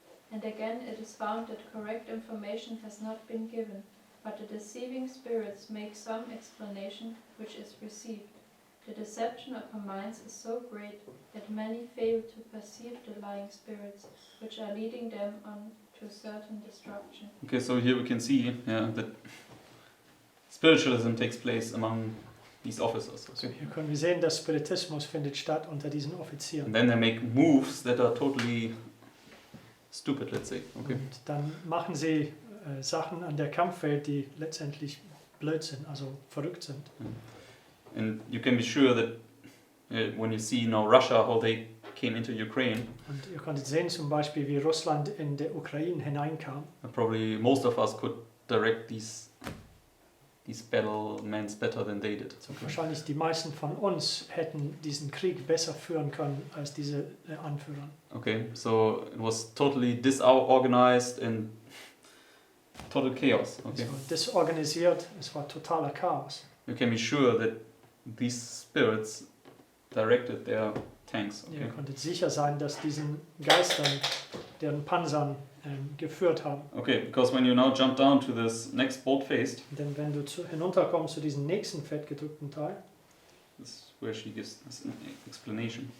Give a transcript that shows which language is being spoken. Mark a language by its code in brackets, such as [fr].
[en] And again it is found that correct information has not been given, but the deceiving spirits make some explanation which is received. The deception of our minds is so great that many fail to perceive the lying spirits, which are leading them on to certain destruction. Okay, so here we can see that spiritualism takes place among these officers. So, Okay? [de] hier können wir sehen, dass Spiritismus findet statt unter diesen Offizieren. [en] And then they make moves that are totally stupid, let's say. Okay. [de] Und dann machen sie Sachen an der Kampfwelt, die letztendlich blöd sind, also verrückt sind. [en] And you can be sure that when you see now Russia, how they came into Ukraine, [de] Und ihr konntet sehen zum Beispiel, wie Russland in der Ukraine hineinkam. [en] probably most of us could direct these battlements better than they did. Okay. [de] Wahrscheinlich die meisten von uns hätten diesen Krieg besser führen können als diese Anführer. [en] Okay, so it was totally disorganized and total chaos. Okay. [de] Es war desorganisiert, es war totaler Chaos. [en] You can be sure that these spirits directed their tanks. [de] Ihr [en] Okay. [de] konntet sicher sein, dass diesen Geistern, deren Panzern geführt haben. [en] Okay, because when you now jump down to this next bold-faced, [de] Denn wenn du hinunterkommst zu diesem nächsten fettgedrückten Teil, [en] this is where she gives us an explanation.